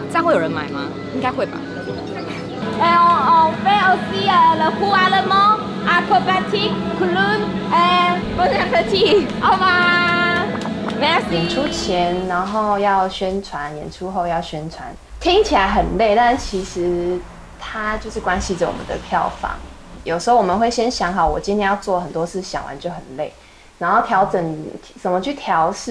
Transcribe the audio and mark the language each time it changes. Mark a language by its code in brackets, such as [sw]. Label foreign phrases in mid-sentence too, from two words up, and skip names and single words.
[zh] 会有人买吗？应该会吧。 [fr] On fait aussi le cours allemand, acrobatique, clown et bon appétit. Au revoir. [zh] 演 [fr] Merci. [zh] 出前，然后要宣传，演出后要宣传，听起来很累，但是其实它就是关系着我们的票房。有时候我们会先想好，我今天要做很多事，想完就很累，然后调整怎么去调试。